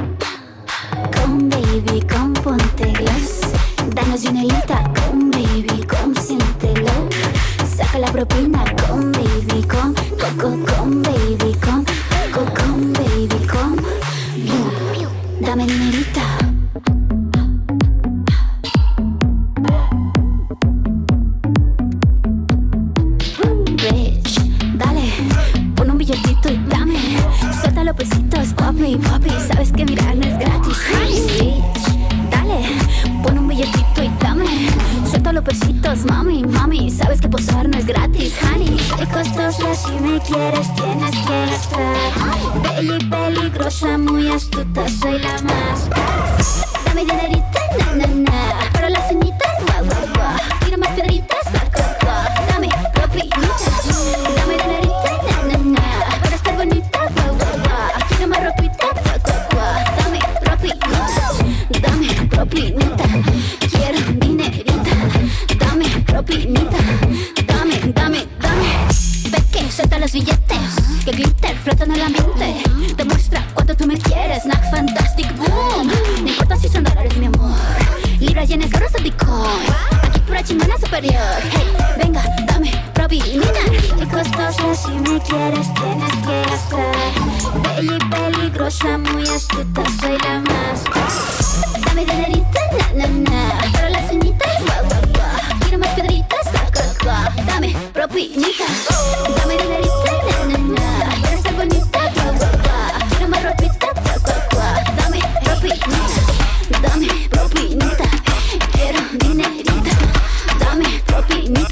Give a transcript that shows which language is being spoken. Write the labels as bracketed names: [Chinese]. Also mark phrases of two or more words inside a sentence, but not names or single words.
[Spanish] Con baby, con ponte gloss. Danos de una alita con baby, con [English] Come baby, come baby, come. [Spanish] Dame dinerita. Rich, dale, pon un billetito y dame. Suelta los pesitos, papi, papi, sabes que mirar no es gratis. Rich, dale, pon un billetito y dame. Suelta los pesitos, mami, mami, sabes que posar no es gratis, honey. Soy costosa, si me quieres tienes que estar. Peligrosa, muy astuta, soy la más. Dame dinerita, na, na, na. Para las ceñitas, guau, guau, guau. Tira más piedritas, guau, guau, guau. Dame propinita. Dame dinerita, na, na, na. Para estar bonita, guau, guau, guau. Tira más ropita, guau, guau, guau. Dame propinita. Dame propinita. Quiero dinerita. Dame propinita. Dame. Peque, suelta los billetes. Que glitter flota en el ambiente. Demuestra cuánto tú me quieres. [English] Snack fantastic boom. [Spanish] No importa si son dólares, mi amor. Libras, yenes, euros o bitcoins. Aquí pura chingona superior. Hey, venga, dame propinita. Y costosa, si me quieres tienes que estar. Peligrosa, muy astuta, soy la más. Dame dinerita, na, na, na. Para las ceñitas, guau, guau, guau. Quiero más piedritas, guau, guau, guau. Dame propinita. Dame dinerita, na, na, na. Para estar bonita, guau, guau, guau. Quiero más ropita, guau, guau, guau. Dame propinita. Dame propinita. Quiero dinerita. Dame propinita.